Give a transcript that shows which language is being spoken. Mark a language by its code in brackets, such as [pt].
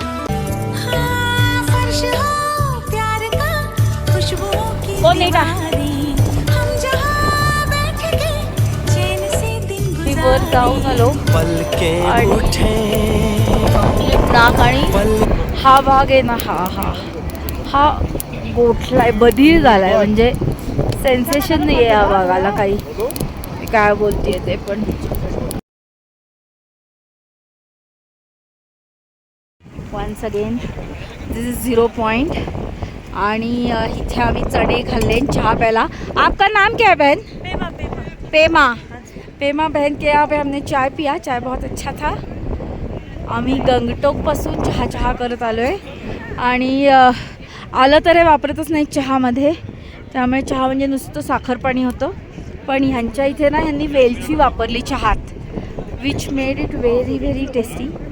[hi] हाँ, फर्श हो प्यार का, खुशबुओं की दीवारें, हम जहाँ बैठ के चैन से दिन [mr] वर जाऊन [hi] गुजारें. [mr] आलो. [hi] पल के उठे [mr] नाक आणि हा भाग आहे ना, हा गोठलाय, बधीर झालाय. म्हणजे सेन्सेशन नाही आहे या भागाला काही. काय बोलतेय ते पण [en] Once again this is 0 point. [mr] आणि इथे आम्ही चणे खाल्ले चहा प्याला. [hi] आपका नाम क्या है बहन? पेमा. पेमा बहन के यहाँ पे हमने चाय पिया. चाय बहुत अच्छा था. [mr] आम्ही गंगटोकपासून चहा करत आलो आहे. आणि आलं तर हे वापरतच नाही चहामध्ये, त्यामुळे चहा म्हणजे नुसतं साखर पाणी होतं. पण ह्यांच्या इथे ना ह्यांनी वेलची वापरली चहात, [en] Which made it very very tasty.